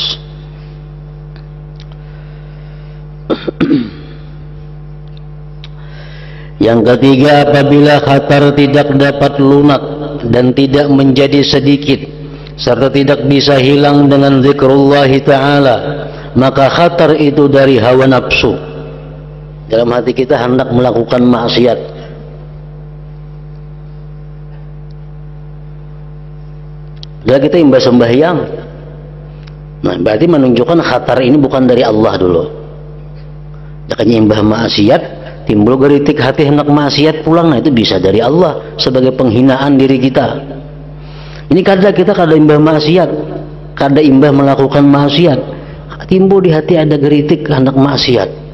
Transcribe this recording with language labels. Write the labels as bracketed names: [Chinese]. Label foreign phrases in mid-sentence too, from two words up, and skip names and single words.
[Indonesian] Yang ketiga, apabila khatar tidak dapat lunak dan tidak menjadi sedikit serta tidak bisa hilang dengan [Arabic] ذكر الله تعالى, [Indonesian] maka khatar itu dari hawa nafsu. Dalam hati kita hendak melakukan maksiat, dan kita imbas sembahyang Nah, berarti menunjukkan khatar ini bukan dari Allah dulu. [Banjar] Makanya imbah maksiat, timbul geritik hati hendak maksiat pulang, nah itu bisa dari Allah sebagai penghinaan diri kita. Ini kada kita kada imbah maksiat, kada imbah melakukan maksiat, timbul di hati ada geritik hendak maksiat.